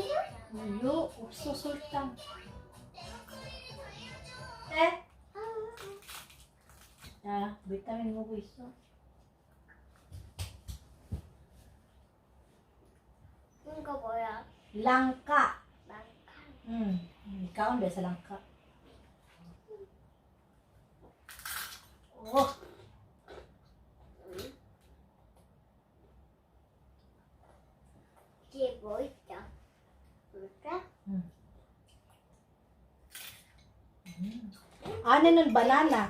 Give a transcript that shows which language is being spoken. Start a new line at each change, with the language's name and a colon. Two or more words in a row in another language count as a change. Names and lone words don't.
Korean: 우유 없어 설탕. 에? 야, 비타민 먹고 있어. 이거 뭐야? Langka. 난
Cebuano: Kaon sa langka.
Korean: Oh, 뒤에 뭐 있죠? 볼까? 안에는 바나나.